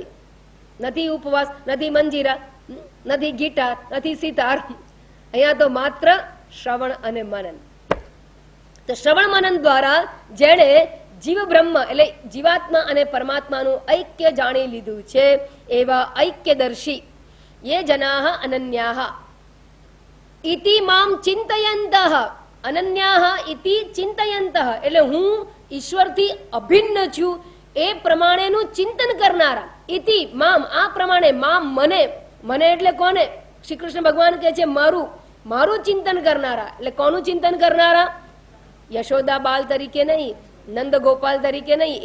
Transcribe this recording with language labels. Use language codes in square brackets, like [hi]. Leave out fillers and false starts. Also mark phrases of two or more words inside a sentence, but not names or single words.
[gu] નથી ઉપવાસ, નથી મંજીરા, નથી ગિટાર, નથી સિતાર. અહીંયા તો માત્ર શ્રવણ અને મનન. તો શ્રવણ મનન દ્વારા જેણે જીવ બ્રહ્મ એટલે જીવાત્મા અને પરમાત્માનું ઐક્ય જાણી લીધું છે, એવા ઐક્યદર્શી [sa] ये जनाः अनन्याः इति माम चिंतयन्तः. अनन्याः इति चिंतयन्तः એટલે હું ઈશ્વરથી અભિન્ન છું એ પ્રમાણેનું ચિંતન કરનારા. ઇતિ મામ, [gu] આ પ્રમાણે. મામ મને, મને એટલે કોને? શ્રી કૃષ્ણ ભગવાન કહે છે મારું, મારું ચિંતન કરનારા. એટલે કોનું ચિંતન કરનારા? યશોદા બાલ તરીકે નહીં, નંદ ગોપાલ તરીકે નહીં.